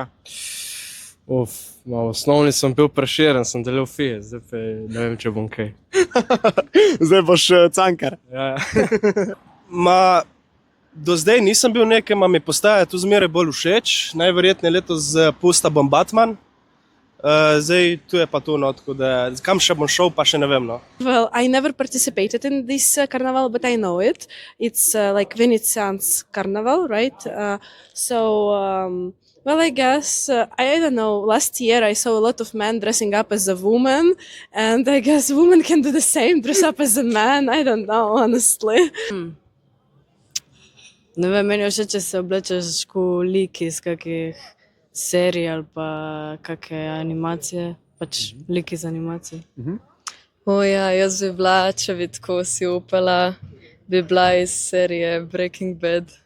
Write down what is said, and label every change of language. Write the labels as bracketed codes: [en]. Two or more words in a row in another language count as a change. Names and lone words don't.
[sl] V osnovni sem bil Prešeren, sem delal fi, zdaj pa ne vem, če bom kaj. Zdaj boš Cankar. Ja. Do zdaj nisem bil nekaj, mi postaja tu zmeraj bolj všeč. Najverjetneje letos pusta bom Batman. Zdaj tu je pa to, no, tako da kam še bom šel, pa še ne vem, no. [en] Well, I never participated in this carnival, but I know it. It's like Venetians carnival, right? Well, I guess, I don't know, last year I saw a lot of men dressing up as a woman, and I guess women can do the same, dress up as a man, I don't know, honestly. [sl] Ne vem, meni je všeč, če se oblečeš kot lik iz kakih serij ali pa kakšne animacije, pač lik iz animacije. Ja, jaz bi bila, če bi tako si upala, bi bila iz serije Breaking Bad.